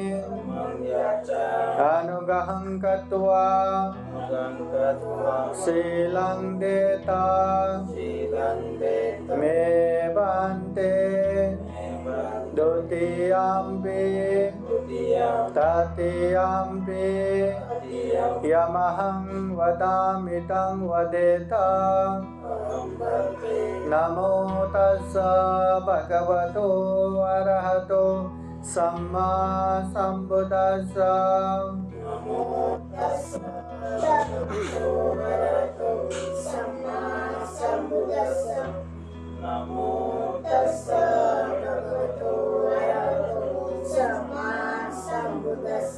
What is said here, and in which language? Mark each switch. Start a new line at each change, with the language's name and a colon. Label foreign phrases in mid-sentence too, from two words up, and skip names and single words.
Pali: अनुग्रहं कृत्वा शीलं देता मे बन्ते। द्वितीयम्पि तृतीयम्पि यमहं वदामि तं वदेत। नमो तस्स भगवतो अरहतो सम्मा संबुद्दस्स। नमो तस्स भगवतो अरहतो सम्मा संबुद्दस्स।